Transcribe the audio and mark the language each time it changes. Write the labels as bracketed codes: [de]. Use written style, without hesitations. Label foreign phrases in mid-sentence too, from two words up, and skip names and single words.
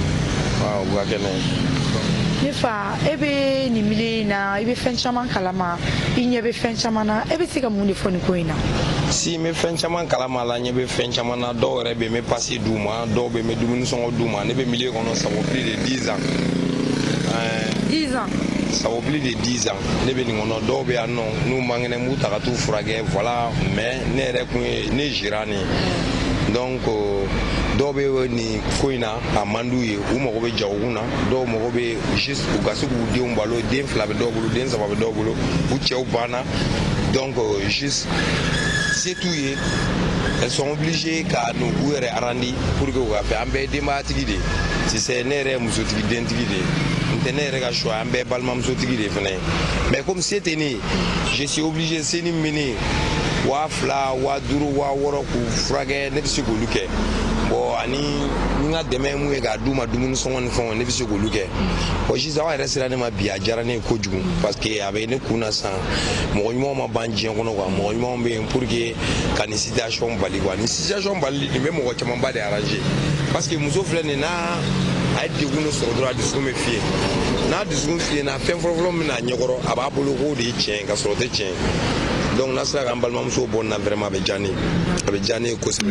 [bm] waaw u ka kɛnɛ ne fa e bɛ nin milieu in na i bɛ fɛn caman kalama i ɲɛ bɛ fɛn caman na e bɛ se ka mun de fɔ nin ko in na si n bɛ fɛn caman kalama la ɲɛ bɛ fɛn caman na dɔw yɛrɛ bɛ n bɛ pasi d'u ma dɔw bɛ n bɛ dumuni sɔngɔ d'u ma ne bɛ milieu kɔnɔ [fr] ça vaut plus de 10 ans [bm] 10 ans [fr] ça vaut plus de 10 ans [bm] ne bɛ nin kɔnɔ dɔw bɛ yan nɔ n'u man kɛnɛ n b'u ta ka t'u furakɛ voilà mais ne yɛrɛ kun ye ne jira nin donc dɔw bɛ nin ko in na a man d'u ye u mago bɛ jagokun na dɔw mago bɛ juste u ka se k'u denw balo den 2 bɛ dɔw bolo den 3 bɛ dɔw bolo u cɛw banna donc juste se t'u ye [fr] elles sont obligées [bm] ka n'u yɛrɛ arandi [fr] pour que [bm] u ka fɛ an bɛɛ ye denbayatigi de sisan ne yɛrɛ ye musotigi dentigi de n tɛ ne yɛrɛ ka choix an bɛɛ balimamusotigi de fana ye mais comme se tɛ ne ye [fr] je suis obligé [bm] seni min bɛ ne ye 2000 5000 6000 k'u furakɛ ne bɛ se k'olu kɛ bon ani n ka dɛmɛ mun ye k'a d'u ma dumuni sɔngɔ ni fɛnw ne bɛ se k'olu kɛ bon sisan aw yɛrɛ sera ne ma bi a diyara ne ye kojugu [fr] parce que [bm] a bɛ ne kun na sisan mɔgɔ ɲumanw ma ban diɲɛ kɔnɔ quoi mɔgɔ ɲumanw bɛ yen [fr] pour que [bm] ka nin situation bali quoi nin situation bali nin bɛ mɔgɔ camanba de arranger [fr] parce que [bm] muso filɛ nin n'a a ye degun dɔ sɔrɔ dɔrɔn a dusukun bɛ fiyɛ n'a dusukun fiyɛna fɛn fɔlɔfɔlɔ min bɛna a ɲɛkɔrɔ a b'a bolo k'o de ye tiɲɛ ka sɔrɔ o tɛ tiɲɛ donc n'a sera k'an balimamuso bɔ nin na vraiment a bɛ diya ne ye a bɛ diya ne ye kosɛbɛ.